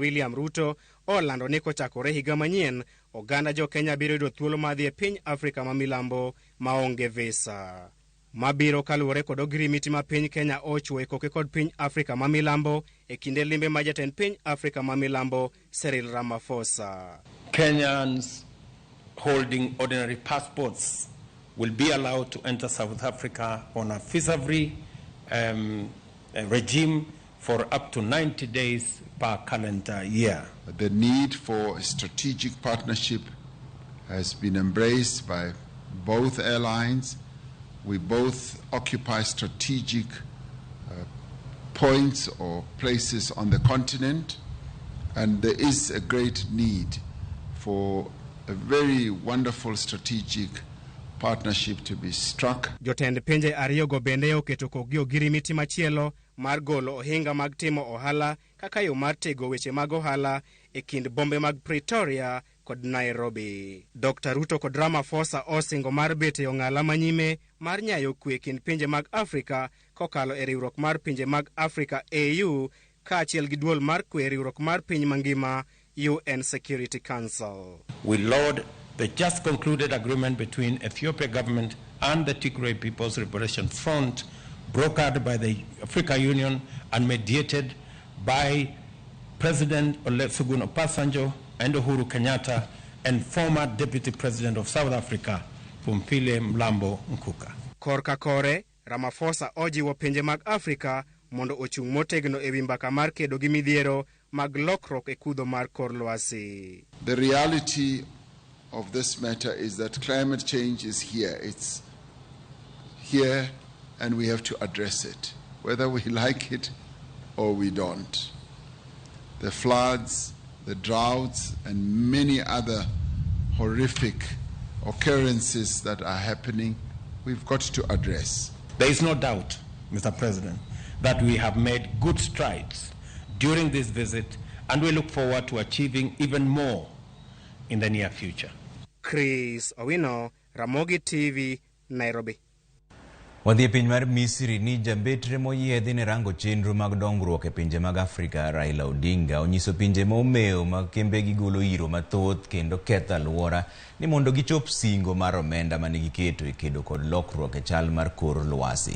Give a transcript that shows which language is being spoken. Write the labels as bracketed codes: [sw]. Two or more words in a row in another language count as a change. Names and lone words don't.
[luo] William Ruto olando ni kochakore higa manyien oganda jo Kenya biro yudo thuolo madhi e piny Afrika ma milambo maonge visa. Mabiro kaluwore kod ogirimiti ma piny Kenya ochwo e koke kod piny Afrika ma milambo e kinde limbe ma jatend piny Afrika ma milambo Cyril Ramaphosa. [en] Kenyans holding ordinary passports will be allowed to enter South Africa on a visa-free regime for up to 90 days per calendar year. The need for a strategic partnership has been embraced by both airlines. We both occupy strategic points or places on the continent, and there is a great need for a very wonderful strategic partnership to be struck. [luo] Jotend pinje ariyogo bende oketo kogi ogirimiti machielo mar golo ohinga mag timo ohala kaka yo mar tego weche mag ohala e kind bombe mag Pretoria kod Nairobi. Dr. Ruto kod Ramaphosa osingo mar bete ong'ala manyime mar nyayo kwe kind pinje mag Afrika kokalo e riwruok mar pinje mag Afrika AU kaachiel gi duol mar kwe riwruok mar piny mangima UN Security Council. [en] We laud the just concluded agreement between Ethiopia government and the Tigray People's Liberation Front, brokered by the Africa Union and mediated by President Olusegun Obasanjo and Uhuru Kenyatta and former Deputy President of South Africa, Phumzile Mlambo Ngcuka. [luo] Korka kore, Ramaphosa ojiwo pinje mag Afrika mondo ochung' motegno e wi mbaka mar kedo gi midhiero mag lokruok e kudho mar kor lwasi. [en] The reality of this matter is that climate change is here. It's here and we have to address it, whether we like it or we don't. The floods, the droughts, and many other horrific occurrences that are happening, we've got to address. There is no doubt, Mr. President, that we have made good strides during this visit, and we look forward to achieving even more in the near future. Chris Owino, RamogiTV, Nairobi. [luo] Wadhi piny mar Misri ni jambetre moyiedhi ne rango chenro mag dongruok e pinje mag Afrika Raila Odinga onyiso pinje momeo mag kembegi golo iro mathoth kendo ketho alwora ni mondo gichop singo mar omenda mane giketo e kedo kod lokruok e chal mar kor lwasi.